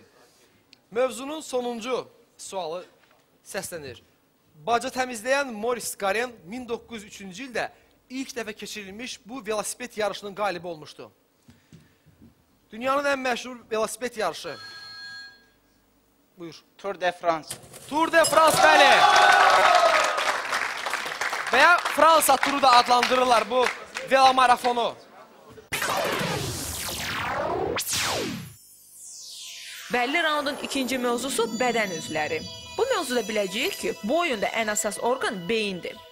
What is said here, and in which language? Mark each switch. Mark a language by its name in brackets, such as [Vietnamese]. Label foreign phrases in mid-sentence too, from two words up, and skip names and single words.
[Azerbaijani] Mövzunun sonuncu sualı səslənir. Baca təmizləyən Morris Garen 1903-cü ildə ilk dəfə keçirilmiş bu velosiped yarışının qalibi olmuşdu. Dünyanın ən məşhur velosiped yarışı. Buyur. Tour de France. Tour de France, bəli. Və ya Fransa turu da adlandırırlar bu velomarafonu. Bəlli raundun ikinci mövzusu bədən üzvləri. Bu mövzuda biləcəyik ki, bu oyunda ən əsas orqan beyindir.